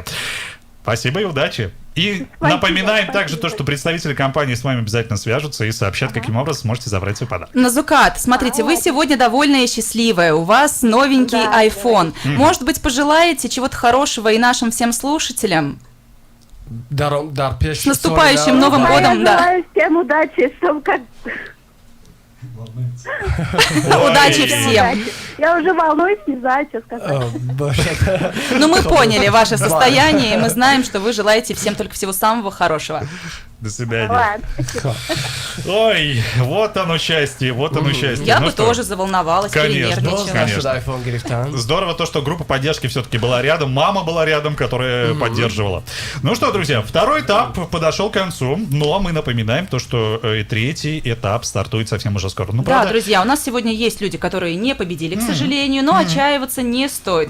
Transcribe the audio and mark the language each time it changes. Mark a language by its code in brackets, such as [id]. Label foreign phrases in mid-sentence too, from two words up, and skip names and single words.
[ru] Спасибо и удачи. И Спасибо, напоминаем спасибо. также то, что представители компании с вами обязательно свяжутся и сообщат, каким образом сможете забрать свой подарок. Назукат, смотрите, вы сегодня довольная и счастливая, у вас новенький Да, iPhone. Может быть, пожелаете чего-то хорошего и нашим всем слушателям? [tg] дар пеш [ru] С наступающим [tg] соли [ru] Новым [tg] наврӯз. [ru] годом. Я да. желаю всем удачи, чтобы как... Удачи Ой. всем. Удачи. Я уже волнуюсь, не знаю, что сказать. О, боже. Но мы поняли ваше состояние, и мы знаем, что вы желаете всем только всего самого хорошего. До свидания. Ладно, спасибо. Ой, вот оно счастье, вот оно счастье. Я Ну бы что, тоже заволновалась, Конечно, перенервничала. конечно. [tg] Шуд айфон гирифтан. [ru] Здорово то, что группа поддержки все-таки была рядом, мама была рядом, которая поддерживала. Ну что, друзья, второй этап подошел к концу, ну а мы напоминаем то, что третий этап стартует совсем уже скоро. Ну, Да, правда, друзья, у нас сегодня есть люди, которые не победили, к сожалению, но отчаиваться не стоит.